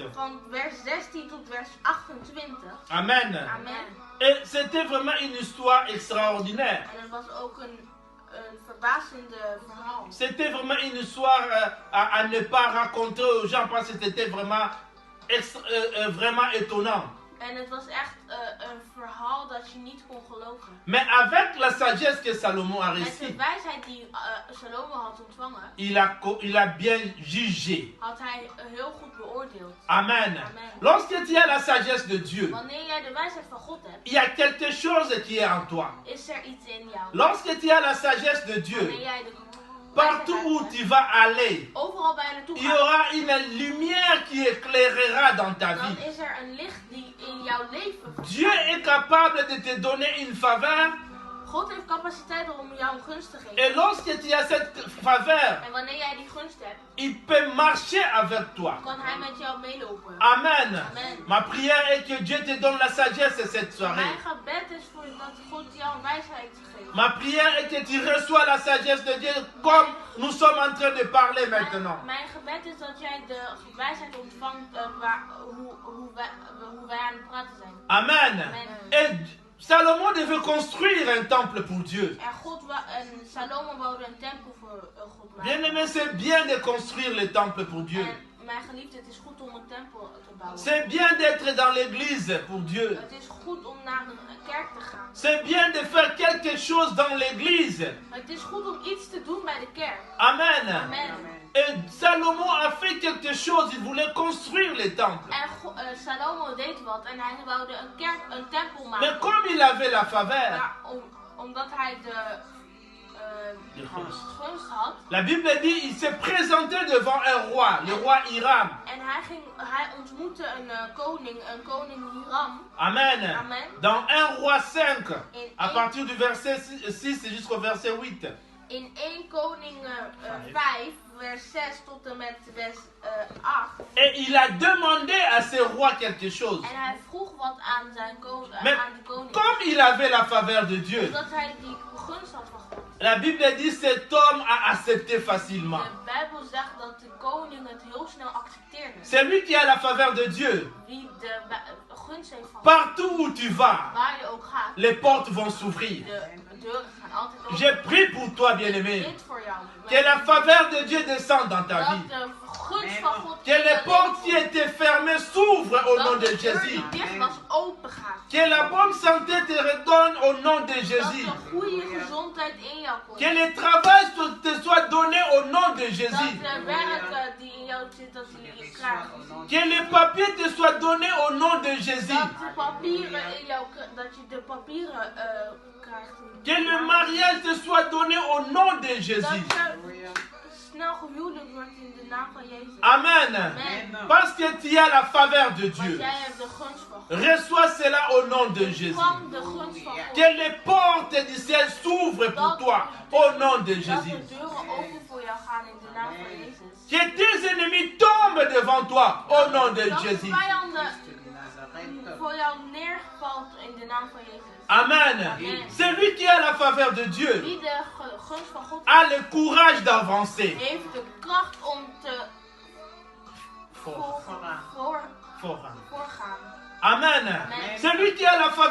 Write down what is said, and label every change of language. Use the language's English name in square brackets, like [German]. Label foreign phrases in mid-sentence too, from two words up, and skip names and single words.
[Dutch] Van vers 16 tot vers 28. Amen. Amen. [French] Et c'était vraiment une histoire extraordinaire. [Dutch] En het was ook een verbazende verhaal. [French] C'était vraiment une histoire à ne pas raconter aux gens parce que c'était vraiment, vraiment étonnant. [Dutch] En het was echt een verhaal dat je niet kon geloven. [French] Mais avec la sagesse que Salomon a [Dutch] Met de [French] reçue, [Dutch] wijsheid die Salomo had ontvangen, [French] il a bien jugé. [Dutch] had hij heel goed beoordeeld. Amen. Amen. [French] Lorsque tu as la sagesse de Dieu, [Dutch] Wanneer jij de wijsheid van God hebt, [French] il y a quelque chose qui est en toi. [Dutch] is er iets in jou. [French] Lorsque tu as la sagesse de [Dutch] Wanneer [French] Dieu, [Dutch] jij de [French] partout où tu vas aller, [Dutch] overal waar je naartoe [French] il y [Dutch] gaat, [French] aura une lumière qui éclairera dans ta [Dutch] dan [French] vie. [Dutch] is er een licht die in jouw leven. [French] Dieu est capable de te donner une faveur. [Dutch] God heeft capaciteit om jou een gunst te geven. [French] Et lorsque tu as cette faveur, [Dutch] En wanneer jij die gunst hebt, [French] il peut marcher avec toi. [Dutch] kan hij met jou meelopen. Amen. Amen. [French] Ma prière est que Dieu te donne la sagesse cette soirée. [Dutch] Mijn gebed is voor dat God jou een wijsheid geeft. [French] Ma prière est que tu reçois la sagesse de Dieu comme nous sommes en train de parler maintenant. [Dutch] Mijn gebed is dat jij de wijsheid ontvangt hoe wij aan het praten zijn. Amen. Amen. [French] Et Salomon devait construire un temple pour Dieu. [Dutch] En Salomo bouwde een tempel voor God maken. [French] Bien aimé, c'est bien de construire le temple pour Dieu. [Dutch] En mijn geliefde, het is goed om een tempel te bouwen. [French] C'est bien d'être dans l'église pour Dieu. [Dutch] Het is goed om naar een kerk te gaan. [French] C'est bien de faire quelque chose dans l'église. [Dutch] Het is goed om iets te doen bij de kerk. Amen. Amen. [French] Et Salomon a fait quelque chose, il voulait construire le temple. [Dutch] En Salomo deed wat en hij bouwde een tempel [French] Mais [Dutch] maken. [French] comme il avait la faveur, [Dutch] Maar omdat hij de gunst had. [French] La Bible dit il s'est présenté devant un roi, le roi Hiram. [Dutch] En hij ontmoette een koning Hiram. Amen. Amen. [French] Dans 1 roi 5, à partir du verset 6 jusqu'au verset 8. [Dutch] In 1 Koningen 5, vers 6 tot en met vers 8. [French] Et il a demandé à ce roi quelque chose. [Dutch] En hij vroeg wat aan [French] Mais [Dutch] de koning. [French] comme il avait la faveur de Dieu, [Dutch] Omdat hij die gunst had van God. [French] la Bible dit cet homme a accepté facilement. [Dutch] De Bijbel zegt dat de koning het heel snel accepteerde. [French] C'est lui qui a la faveur de Dieu. [Dutch] Wie de gunst heeft van God. [French] Partout où tu vas, [Dutch] Waar je ook gaat, [French] les portes vont s'ouvrir. [Dutch] de deuren gaan altijd open. [French] Je prie pour toi, bien-aimé, [Dutch] Dit voor jou. [French] que la faveur de Dieu descende dans ta vie. [Dutch] Dat de gunst van God [French] Que les portes qui étaient fermées s'ouvrent au nom [Dutch] dat [French] de [Dutch] de deur [French] Jésus. [Dutch] die dicht was open gaat. [French] Que la bonne santé te redonne au nom de [Dutch] Dat [French] Jésus. [Dutch] de goede gezondheid in jou komt. [French] Que le travail te soit donné au nom de [Dutch] Dat [French] Jésus. [Dutch] de werk die in jou zit, dat die je krijgt. [French] Que les papiers te soient donnés au nom de Jésus. [Dutch] Dat de papieren in jou, dat je de papieren krijgt. [French] Que le mariage te soit donné au nom de [Dutch] Dat [French] Jésus. [Dutch] je snel gehuwelijk wordt in de naam van Jezus. Amen. Amen. [French] Parce que tu as la faveur de [Dutch] Want [French] Dieu. [Dutch] jij hebt de gunst van God. [French] Reçois cela au nom de Jésus. [Dutch] Van de gunst van God. [French] Que les portes du ciel s'ouvrent pour toi au nom de [Dutch] Dat [French] Jésus. [Dutch] de deuren open voor jou gaan in de naam van Jezus. [French] Que tes ennemis tombent devant toi au nom de [Dutch] Dat de [French] Jésus. [Dutch] vijanden voor jou neervalt in de naam van Jezus. Amen. [French] Celui qui a la faveur de Dieu [Dutch] Wie de gunst van God [French] a le courage d'avancer. [Dutch] heeft de kracht om te Voorgaan. voorgaan. [French] Amen. Celui qui a la faveur